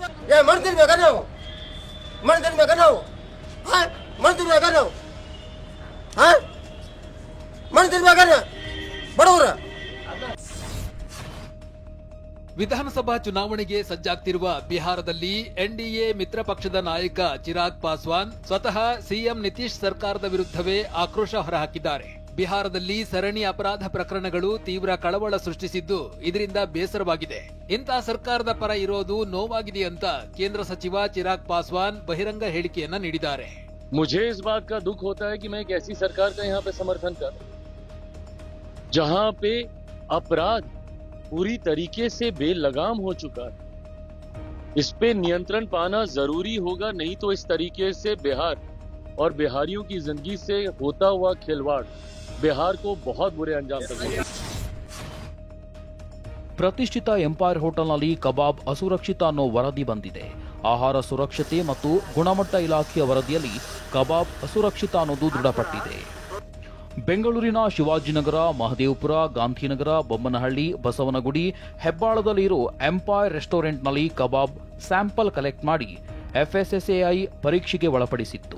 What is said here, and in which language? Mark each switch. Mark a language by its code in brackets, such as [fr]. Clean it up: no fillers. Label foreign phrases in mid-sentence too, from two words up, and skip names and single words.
[kn] ವಿಧಾನಸಭಾ ಚುನಾವಣೆಗೆ ಸಜ್ಜಾಗ್ತಿರುವ ಬಿಹಾರದಲ್ಲಿ ಎನ್ಡಿಎ ಮಿತ್ರ ಪಕ್ಷದ ನಾಯಕ ಚಿರಾಗ್ ಪಾಸ್ವಾನ್ ಸ್ವತಃ ಸಿಎಂ ನಿತೀಶ್ ಸರ್ಕಾರದ ವಿರುದ್ಧವೇ ಆಕ್ರೋಶ ಹೊರಹಾಕಿದ್ದಾರೆ. ಬಿಹಾರದಲ್ಲಿ ಸರಣಿ ಅಪರಾಧ ಪ್ರಕರಣಗಳು ತೀವ್ರ ಕಳವಳ ಸೃಷ್ಟಿಸಿದ್ದು ಇದರಿಂದ ಬೇಸರವಾಗಿದೆ. ಇಂಥ ಸರ್ಕಾರದ ಪರ ಇರೋದು ನೋವಾಗಿದೆ ಅಂತ ಕೇಂದ್ರ ಸಚಿವ ಚಿರಾಗ್ ಪಾಸ್ವಾನ್ ಬಹಿರಂಗ ಹೇಳಿಕೆಯನ್ನ ನೀಡಿದ್ದಾರೆ. [hi] मुझे इस बात का दुख होता है कि मैं एक ऐसी सरकार का यहाँ पे समर्थन कर जहां पे अपराध पूरी तरीके से बेलगाम हो चुका है. इस पे नियंत्रण पाना जरूरी होगा, नहीं तो इस तरीके से बिहार और बिहारियों की जिंदगी से होता हुआ खिलवाड़ बिहार को बहुत बुरे अंजाम तक होगा. [kn] ಪ್ರತಿಷ್ಠಿತ ಎಂಪೈರ್ ಹೋಟೆಲ್ನಲ್ಲಿ ಕಬಾಬ್ ಅಸುರಕ್ಷಿತ ಅನ್ನೋ ವರದಿ ಬಂದಿದೆ. ಆಹಾರ ಸುರಕ್ಷತೆ ಮತ್ತು ಗುಣಮಟ್ಟ ಇಲಾಖೆಯ ವರದಿಯಲ್ಲಿ ಕಬಾಬ್ ಅಸುರಕ್ಷಿತ ಅನ್ನೋದು ದೃಢಪಟ್ಟಿದೆ. ಬೆಂಗಳೂರಿನ ಶಿವಾಜಿನಗರ, ಮಹದೇವಪುರ, ಗಾಂಧಿನಗರ, ಬೊಮ್ಮನಹಳ್ಳಿ, ಬಸವನಗುಡಿ, ಹೆಬ್ಬಾಳದಲ್ಲಿರೋ ಎಂಪೈರ್ ರೆಸ್ಟೋರೆಂಟ್ನಲ್ಲಿ ಕಬಾಬ್ [en] sample collect [kn] ಮಾಡಿ FSSAI ಪರೀಕ್ಷೆಗೆ ಒಳಪಡಿಸಿತ್ತು.